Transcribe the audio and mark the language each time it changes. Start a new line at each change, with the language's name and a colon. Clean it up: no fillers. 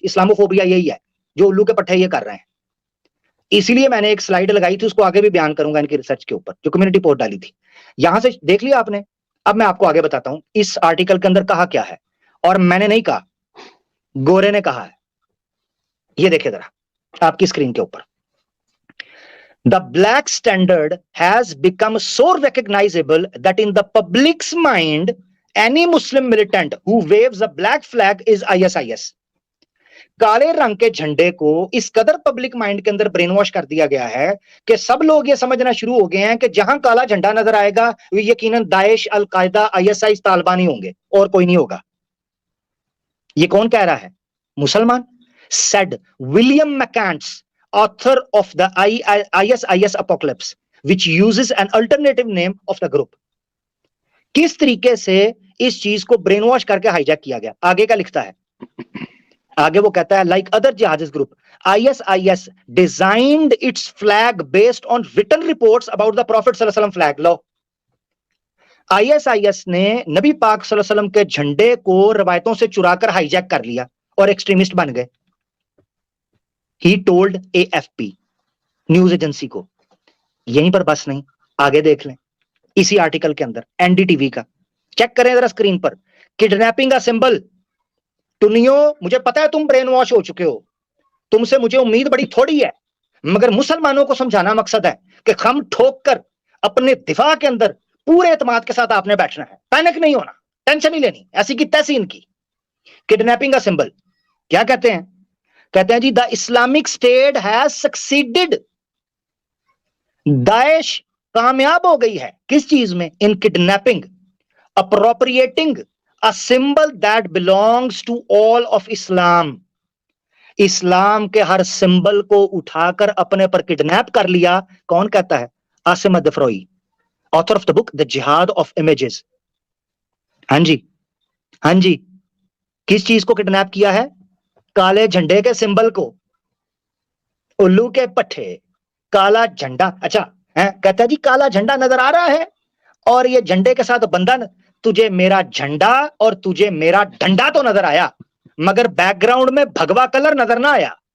Urdu: Islamophobia یہی ہے جو الو کے پٹھے یہ کر رہے ہیں. اسی لیے میں نے ایک سلائیڈ لگائی تھی, اس کو آگے بھی بیان کروں گا ان کی ریسرچ کے اوپر, جو کمیونٹی پوسٹ ڈالی تھی. یہاں سے دیکھ لیا آپ نے. اب میں آپ کو آگے بتاتا ہوں اس آرٹیکل کے اندر کہا کیا ہے, اور میں نے نہیں کہا, گورے نے کہا ہے. یہ دیکھیں ذرا آپ کی اسکرین کے اوپر.
English: The black standard has become so recognizable that in the public's mind, any Muslim militant who waves a black flag is ISIS.
Urdu: کالے رنگ کے جھنڈے کو اس قدر پبلک مائنڈ کے اندر برین واش کر دیا گیا ہے کہ سب لوگ یہ سمجھنا شروع ہو گئے ہیں کہ جہاں کالا جھنڈا نظر آئے گا وہ یقیناً داعش, القاعدہ, ISIS, طالبان ہی ہوں گے اور کوئی نہیں ہوگا. یہ کون کہہ رہا ہے؟ مسلمان.
English: said William McCants, author of the ISIS Apocalypse, which uses an alternative name of the group.
Urdu: کس طریقے سے اس چیز کو برین واش کر کے ہائی جیک کیا گیا. آگے کا لکھتا ہے, آگے وہ کہتا ہے
English: like other jihadist group, ISIS designed its flag based on written reports about the Prophet صلی اللہ علیہ وسلم flag.
Urdu: لو, ISIS نے نبی پاک صلی اللہ علیہ وسلم کے جھنڈے کو روایتوں سے چرا کر ہائی جیک کر لیا اور ایکسٹریمسٹ بن گئے.
English: He told
Urdu: AFP news agency کو. یہیں پر بس نہیں, آگے دیکھ لیں اسی آرٹیکل کے اندر NDTV کا, چیک کریں ذرا اسکرین پر. کڈنیپنگ کا سمبل. ٹنیو, مجھے پتا ہے تم برین واش ہو چکے ہو, تم سے مجھے امید بڑی تھوڑی ہے, مگر مسلمانوں کو سمجھانا مقصد ہے کہ خم ٹھوک کر اپنے دفاع کے اندر پورے اعتماد کے ساتھ آپ نے بیٹھنا ہے, پینک نہیں ہونا, ٹینشن نہیں لینی, ایسی کی تیسی ان کی. کڈنیپنگ کا سمبل کیا کہتے ہیں؟ کہتے ہیں جی
English: The Islamic State has succeeded.
Urdu: داعش کامیاب ہو گئی ہے کس چیز میں؟
English: In kidnapping, appropriating a symbol that belongs to all of Islam.
Urdu: اسلام کے ہر سمبل کو اٹھا کر اپنے پر کڈنیپ کر لیا. کون کہتا ہے؟
English: عاصم الدفروئی, author of the book The Jihad of Images.
Urdu: ہاں جی, ہاں جی, کس چیز کو کڈنیپ کیا ہے؟ کالے جھنڈے کے سمبل کو. الو کے پٹھے, کالا جھنڈا. اچھا کہتا ہے جی کالا جھنڈا نظر آ رہا ہے اور یہ جھنڈے کے ساتھ بندھن, تجھے میرا جھنڈا اور تجھے میرا ڈنڈا تو نظر آیا مگر بیک گراؤنڈ میں بھگوا کلر نظر نہ آیا.